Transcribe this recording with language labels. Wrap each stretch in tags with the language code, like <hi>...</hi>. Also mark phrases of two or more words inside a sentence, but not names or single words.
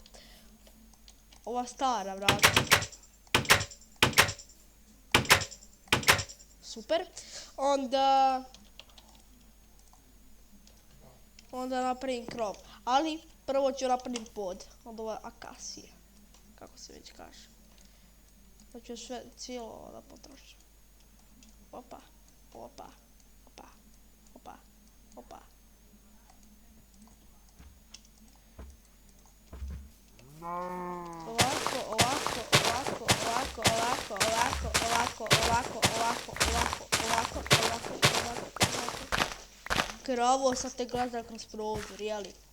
<bs>Ova stara vrata. Super. Onda napravim krov. Ali prvo ću napravim pod. Od ove akasije. Kako se već kaže. Pa ću sve cijelo ovo da potrošim. Opa, opa, opa, opa, opa. Ovako, ovako, ovako, ovako, ovako, ovako, ovako, ovako, ovako, ovako, ovako, ovako, ovako. Krovo sad te gleda kroz prozor, jeli?</bs>